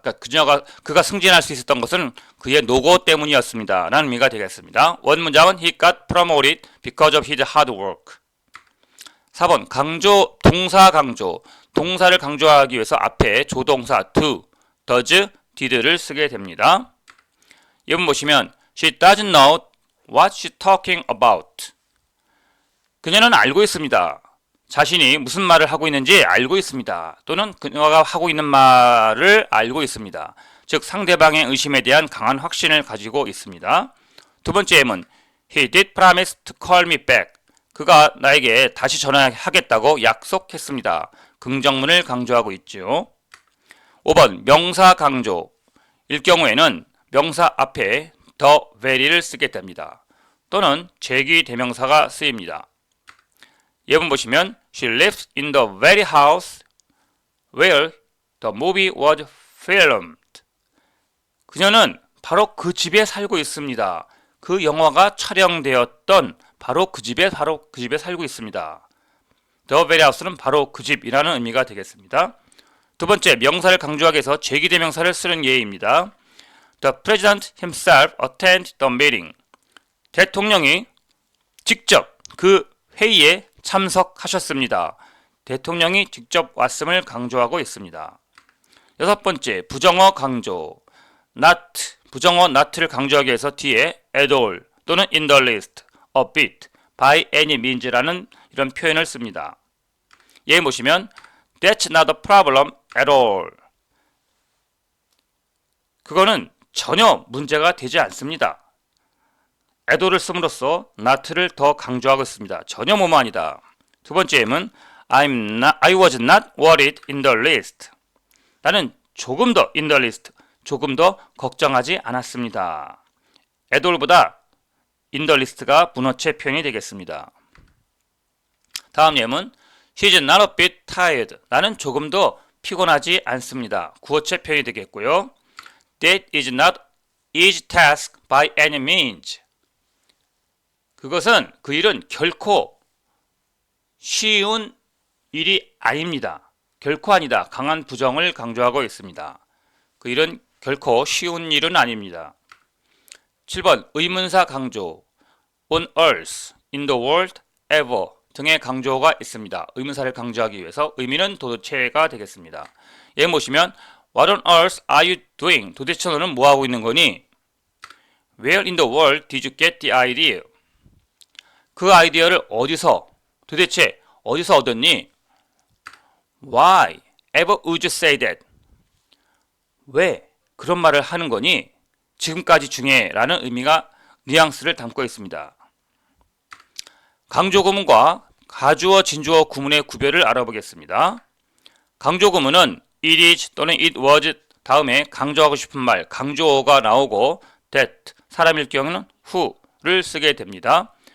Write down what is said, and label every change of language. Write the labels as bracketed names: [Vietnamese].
[Korean] 그러니까 그가 승진할 수 있었던 것은 그의 노고 때문이었습니다. 라는 의미가 되겠습니다. 원 문장은 [English] He got promoted because of his hard work. [Korean] 4번 강조, 동사 강조. 동사를 강조하기 위해서 앞에 조동사 do, does, did를 쓰게 됩니다. 예문 보시면 [English] She doesn't know what she's talking about. [Korean] 그녀는 알고 있습니다. 자신이 무슨 말을 하고 있는지 알고 있습니다. 또는 그녀가 하고 있는 말을 알고 있습니다. 즉 상대방의 의심에 대한 강한 확신을 가지고 있습니다. 두 번째 예문 [English] He did promise to call me back. [Korean] 그가 나에게 다시 전화하겠다고 약속했습니다. 긍정문을 강조하고 있죠. 5번 명사 강조. 일 경우에는 명사 앞에 the very를 쓰게 됩니다. 또는 제기 대명사가 쓰입니다. 예문 보시면 [English] She lives in the very house where the movie was filmed. [Korean] 그녀는 바로 그 집에 살고 있습니다. 그 영화가 촬영되었던 바로 그 집에 살고 있습니다. [English] The very house [Korean] 는 바로 그 집이라는 의미가 되겠습니다. 두 번째, 명사를 강조하기 위해서 제기대명사를 쓰는 예입니다. [English] The president himself attended the meeting. [Korean] 대통령이 직접 그 회의에 참석하셨습니다. 대통령이 직접 왔음을 강조하고 있습니다. 여섯 번째, 부정어 강조. not, 부정어 not를 강조하기 위해서 뒤에 at all 또는 in the least, a bit, by any means라는 이런 표현을 씁니다. 예를 보시면 [English] That's not a problem at all. [Korean] 그거는 전혀 문제가 되지 않습니다. at all을 씀으로써 not를 더 강조하고 있습니다. 전혀 뭐뭐 아니다. 두 번째 예는 [English] I was not worried in the least. [Korean] 나는 조금 더 in the least, 조금 더 걱정하지 않았습니다. at all보다 in the least가 문어체 표현이 되겠습니다. 다음 예문 [English] She's not a bit tired. [Korean] 나는 조금 더 피곤하지 않습니다. 구어체 표현이 되겠고요. [English] That is not easy task by any means. [Korean] 그것은 그 일은 결코 쉬운 일이 아닙니다. 결코 아니다. 강한 부정을 강조하고 있습니다. 그 일은 결코 쉬운 일은 아닙니다. 7번 의문사 강조. On earth, in the world, ever 등의 강조가 있습니다. 의문사를 강조하기 위해서 의미는 도대체가 되겠습니다. 예를 보시면 [English] What on earth are you doing? [Korean] 도대체 너는 뭐하고 있는 거니? [English] Where in the world did you get the idea? [Korean] 그 아이디어를 도대체 어디서 얻었니? [English] Why ever would you say that? [Korean] 왜 그런 말을 하는 거니? 지금까지 중에 라는 의미가 뉘앙스를 담고 있습니다. 강조 구문과 가주어, 진주어 구문의 구별을 알아보겠습니다. 강조 구문은 it is 또는 it was 다음에 강조하고 싶은 말, 강조어가 나오고 that, 사람일 경우는 who를 쓰게 됩니다.